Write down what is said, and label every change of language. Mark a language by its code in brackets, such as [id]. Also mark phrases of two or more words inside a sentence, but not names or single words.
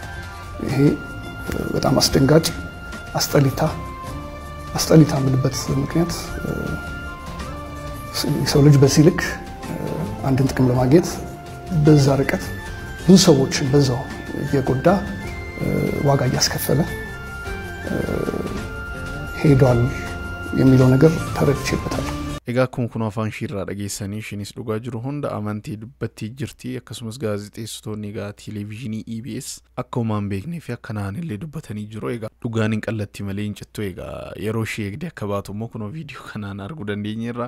[am] ይሄ በጣም አስደንጋጭ አስጠሊታ ምንበት ምክንያት ሰው ልጅ በዚህ ልክ አንድን ጥቅም ለማግኘት በዛ ርቀት ብዙ ሰዎች በዛው የጎዳ ዋጋ ያስከፈለ ሄዷል የሚለው ነገር ተረድቼበታል። [om] Egaa kun afaan shirraa dhageessanii shinis dhugaa jiru hunda amantii dubbatti jirti akkasumas gaazexeessitoonni egaa televiizyinii EBS akkumaan beeknee fi akkanaan illee dubbatanii jiru. Egaa dhugaan hin qallatti malee hin cittu. Egaa yeroo ishee eegdee akka baatu immoo kunoo viidiyoo kanaan arguu dandeenyeerra.